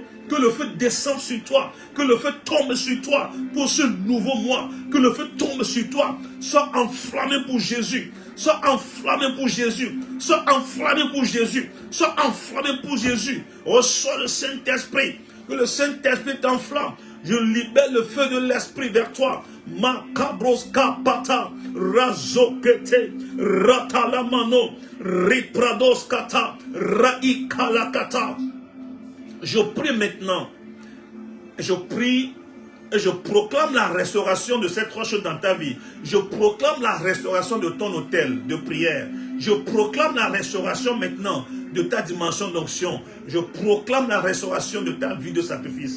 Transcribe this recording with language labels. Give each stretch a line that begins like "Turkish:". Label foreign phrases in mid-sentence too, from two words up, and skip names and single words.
French: Que le feu descende sur toi. Que le feu tombe sur toi pour ce nouveau mois. Que le feu tombe sur toi. Sois enflammé pour Jésus. Sois enflammé pour Jésus. Sois enflammé pour Jésus. Sois enflammé pour Jésus. Reçois le Saint-Esprit. Que le Saint-Esprit t'enflamme. Je libère le feu de l'Esprit vers toi. Makabros kapata. Razokete. Ratalamano. Riprados kata. Raikalakata. Je prie maintenant, je prie Et je proclame la restauration de ces trois choses dans ta vie. Je proclame la restauration de ton hôtel de prière. Je proclame la restauration maintenant de ta dimension d'onction. Je proclame la restauration de ta vie de sacrifice.